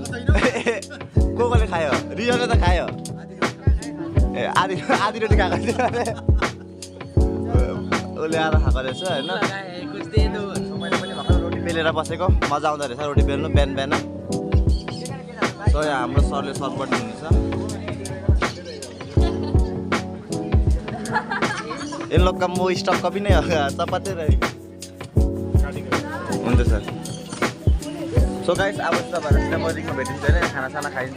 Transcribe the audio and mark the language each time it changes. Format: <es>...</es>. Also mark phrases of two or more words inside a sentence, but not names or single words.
<ne>कसले खायो? रियोले त खायो। ए आधी रोटी खाएको थियो। उसले आधा खाएको रहेछ होइन। मैले पनि भर्खर रोटी पेलेर बसेको, मजा आउँदो रहेछ रोटी पेल्नु बिहान बिहान। सो यहाँ हाम्रो सरले सर्भ गर्नुहुन्छ।</ne> <hi>इन लोग का मुँह स्टॉक कभी नहीं होगा, चपाते रहेगा।</hi> <ne>हुन्छ सर।</ne> <en>so guys</en> <ne>अब चाहिँ तपाईँहरू म रिङमा भेटिन्छ होइन, खानासाना खाइन्छ।</ne>